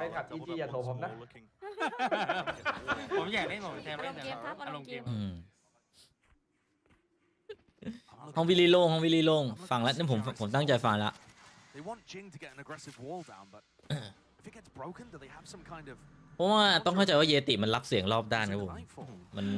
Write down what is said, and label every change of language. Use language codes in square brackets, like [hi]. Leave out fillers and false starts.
[th] ไปขัด EG อย่าโทรผมนะ ผมอยากเล่นผมแทนเล่นแต่ลงเกม ห้องวิลลี่โล่งห้องวิลลี่โล่งฟังแล้วนี่ผมตั้งใจฟังแล้ว [en] They want Jing to get an aggressive wall down, but if it gets broken, do they have some kind of [th] เพราะว่าต้องเข้าใจว่าเยติมันรับเสียงรอบด้านครับผมมัน